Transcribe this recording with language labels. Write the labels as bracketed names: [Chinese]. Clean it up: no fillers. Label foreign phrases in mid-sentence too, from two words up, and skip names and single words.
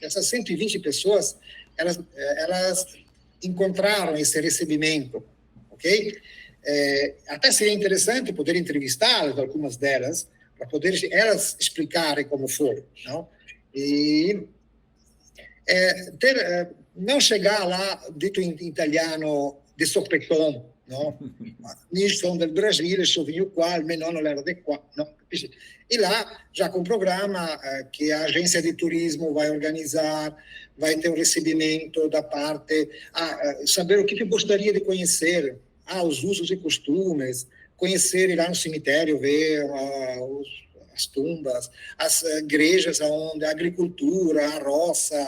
[Portuguese] Essas 120 pessoas, elas encontraram esse recebimento, ok? Até seria interessante poder entrevistá-las, algumas delas, para poder elas explicarem como foi, não? E não chegar lá, dito em italiano, de sopetão, no? [Italian] Io sono del Brasile, sono venuto qua, almeno non era di qua, no? [Portuguese] E lá, já com um programa que a agência de turismo vai organizar, vai ter um recebimento da parte, saber o que gostaria de conhecer, os usos e costumes, conhecer, ir lá no cemitério, ver as tumbas, as igrejas onde a agricultura, a roça.